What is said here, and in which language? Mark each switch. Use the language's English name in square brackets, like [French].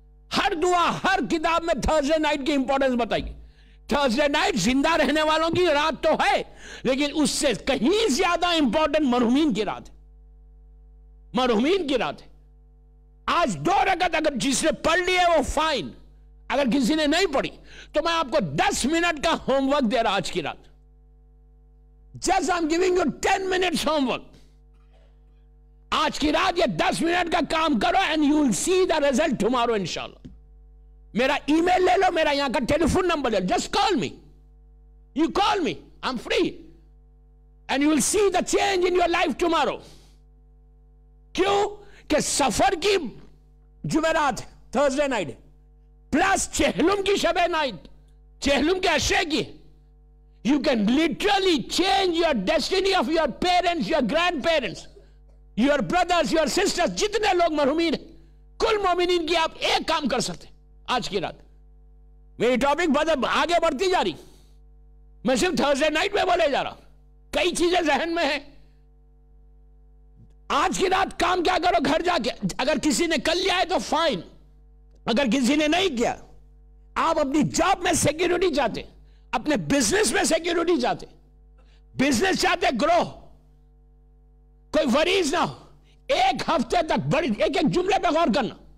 [Urdu] ہر دعا، ہر کتاب میں تھرسڈے نائٹ کی امپورٹنس بتائی. تھرسڈے نائٹ زندہ رہنے والوں کی رات تو ہے، لیکن اس سے کہیں زیادہ امپورٹنٹ مرحومین کی رات ہے. مرحومین کی رات ہے. آج 2 رکعت اگر جس نے پڑھ لی ہے وہ فائن، اگر کسی نے نہیں پڑھی تو میں آپ کو 10 منٹ کا ہوم ورک دے رہا آج کی رات. [English] Just I'm giving you 10 minutes homework. [Urdu] آج کی رات یہ 10 منٹ کا کام کرو [English] and you will see the result tomorrow [Urdu] انشاءاللہ. میرا ای میل لے لو، میرا یہاں کا ٹیلی فون نمبر لے لو. [English] Just call me. You call me. I'm free. And you will see the change in your life tomorrow. [Urdu] کیوں؟ کہ سفر کی جمعرات تھرسڈے نائٹ پلس چہلم کی شب نائٹ، چہلم کے عشاء کی. [English] You can literally change your destiny of your parents, your grandparents, your brothers, your sisters. [Urdu] جتنے لوگ مرحومین ہیں کل مومنین کی آپ ایک کام کر سکتے آج کی رات. میری ٹاپک بہت آگے بڑھتی جا رہی، میں صرف تھرسڈے نائٹ میں بولے جا رہا. کئی چیزیں ذہن میں ہیں. آج کی رات کام کیا کرو گھر جا کے, اگر کسی نے کر لیا ہے تو فائن, اگر کسی نے نہیں کیا, آپ اپنی جاب میں سیکیورٹی چاہتے, اپنے بزنس میں سیکیورٹی چاہتے, بزنس چاہتے گرو, کوئی وریز نہ ہو, ایک ہفتے تک بڑی ایک ایک جملے پہ غور کرنا.